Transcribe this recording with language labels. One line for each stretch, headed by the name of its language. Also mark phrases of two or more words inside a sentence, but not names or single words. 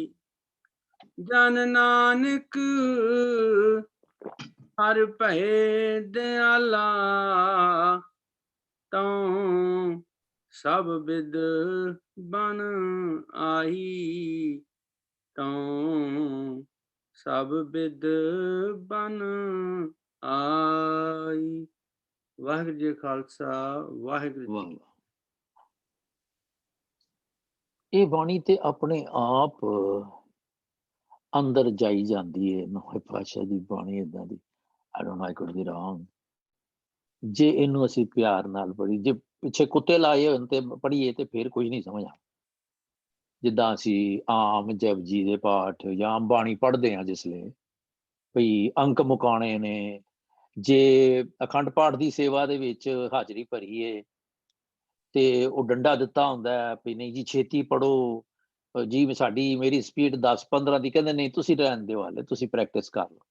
Braj: जन नानक हर भये दयाला, तौं सब बिद बन आई। तौं सब बिद बन आई।
Punjabi: ਵਾਹਿਗੁਰੂ ਜੀ ਕਾ ਖਾਲਸਾ, ਵਾਹਿਗੁਰੂ ਜੀ ਵਾਹ ਕੀ ਵਾਹ। ਇਹ ਬਾਣੀ ਤੇ ਆਪਣੇ ਆਪ ਅੰਦਰ ਜਾਈ ਜਾਂਦੀ ਹੈ। ਨੌਵੇਂ ਪਾਤਸ਼ਾਹ ਦੀ ਬਾਣੀ ਏਦਾਂ ਦੀ,
English: I don't know, I could be wrong।
Punjabi: ਜੇ ਇਹਨੂੰ ਅਸੀਂ ਪਿਆਰ ਨਾਲ ਪੜ੍ਹੀ, ਜੇ ਪਿੱਛੇ ਕੁੱਤੇ ਲਾਏ ਹੋਣ ਤੇ ਪੜ੍ਹੀਏ ਤੇ ਫਿਰ ਕੁਝ ਨਹੀਂ ਸਮਝ ਆ। ਜਿੱਦਾਂ ਅਸੀਂ ਆਮ ਜਪਜੀ ਦੇ ਪਾਠ ਜਾਂ ਆਮ ਬਾਣੀ ਪੜ੍ਹਦੇ ਹਾਂ, ਜਿਸਲੇ ਭਈ ਅੰਕ ਮੁਕਾਣੇ ਨੇ, ਜੇ ਅਖੰਡ ਪਾਠ ਦੀ ਸੇਵਾ ਦੇ ਵਿੱਚ ਹਾਜ਼ਰੀ ਭਰੀਏ ਤੇ ਉਹ ਡੰਡਾ ਦਿੱਤਾ ਹੁੰਦਾ ਹੈ ਵੀ ਨਹੀਂ ਜੀ ਛੇਤੀ ਪੜ੍ਹੋ ਜੀ, ਸਾਡੀ ਮੇਰੀ ਸਪੀਡ 10-15 ਦੀ, ਕਹਿੰਦੇ ਨਹੀਂ ਤੁਸੀਂ ਰਹਿਣ ਦਿਓ, ਹਾਲੇ ਤੁਸੀਂ ਪ੍ਰੈਕਟਿਸ ਕਰ ਲਓ।